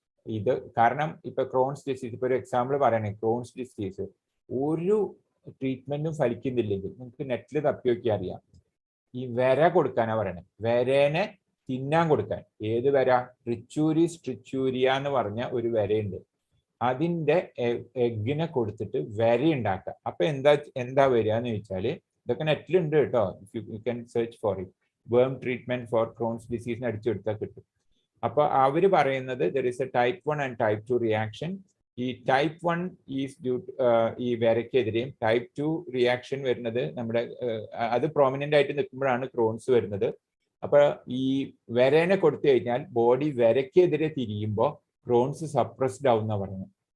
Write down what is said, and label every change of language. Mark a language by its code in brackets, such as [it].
[ml] ഇത് കാരണം ഇപ്പൊ ക്രോൺസ് ഡിസീസ്, ഇപ്പൊ ഒരു എക്സാമ്പിൾ പറയണേ, ക്രോൺസ് ഡിസീസ് ഒരു ട്രീറ്റ്മെന്റും ഫലിക്കുന്നില്ലെങ്കിൽ നമുക്ക് നെറ്റിൽ തപ്പി നോക്കി അറിയാം. ഈ വര കൊടുക്കാനാ പറയണേ. വരേനെ തിന്നാൻ കൊടുക്കാൻ. ഏത് വര? ട്രിച്ചൂരിസ് ട്രിച്ചൂരിയ എന്ന് പറഞ്ഞ ഒരു വരയുണ്ട്. അതിന്റെ എഗ്ഗിനെ കൊടുത്തിട്ട് വര ഉണ്ടാക്കുക. അപ്പൊ എന്താ വരിക എന്ന് ചോദിച്ചാല്, ഇതൊക്കെ നെറ്റിലുണ്ട് കേട്ടോ, [en] You can search for it. [ml] വേം ട്രീറ്റ്മെന്റ് ഫോർ ക്രോൺസ് ഡിസീസിന് അടിച്ചെടുത്താൽ കിട്ടും. അപ്പൊ അവര് പറയുന്നത് [en] there is a type 1 and type 2 reaction. [ml] ഈ ടൈപ്പ് 1 ഈസ് ഡ്യൂ ഈ വരയ്ക്കെതിരെയും ടൈപ്പ് 2 റിയാക്ഷൻ വരുന്നത് നമ്മുടെ അത് പ്രോമിനന്റ് ആയിട്ട് നിൽക്കുമ്പോഴാണ് ക്രോൺസ് വരുന്നത്. അപ്പൊ ഈ വരേനെ കൊടുത്തു കഴിഞ്ഞാൽ ബോഡി വരയ്ക്കെതിരെ തിരിയുമ്പോൾ ക്രോൺസ് സപ്രസ്ഡ് ആവുന്ന പറയുന്നത്.